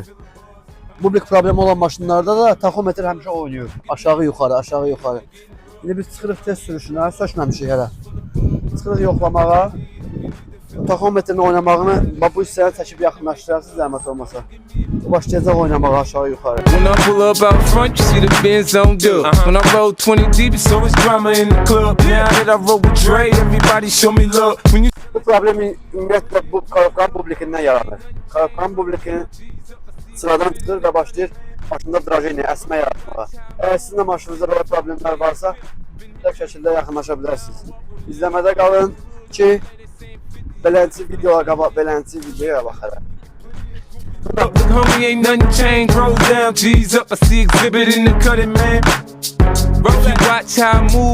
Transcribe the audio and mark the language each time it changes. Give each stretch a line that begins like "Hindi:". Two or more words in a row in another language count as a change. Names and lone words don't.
Azerbaijani: Bublik problemi olan maşınlarda da taxometr həmişə oynuyor. Aşağı yuxarı, aşağı yuxarı. İndi biz çıxırıq test sürüşünə, sökməmişik hələ. Çıxırıq yoxlamağa. Taxometrin oynamağını bu hissəyə çəkib yaxınlaşdırarsınız zəhmət olmasa. Başlayacaq oynamağa aşağı yuxarı.
English: When I pull up out front, you see the Benz on dub. When I roll 20 deep, it's always drama in the club. Now that I roll with Dre, everybody show me love. When you
Azerbaijani: Bu problem ümumiyyətlə bu Karabkan bublikindən yaranır. Karabkan bublikinin sıradan çıxır və başlayır maşında drajeniya, əsmə yaratmağa. Əgər sizin də maşınınızda belə problemlər varsa, mütləq şəkildə yaxınlaşa bilərsiniz. İzləmədə qalın ki, beləncə videoya qabaq, beləncə videoya baxaraq.
English: homie, ain't nothing changed. Roll down, G's up. I see exhibit in the cutting, man. Roll, you watch how I move.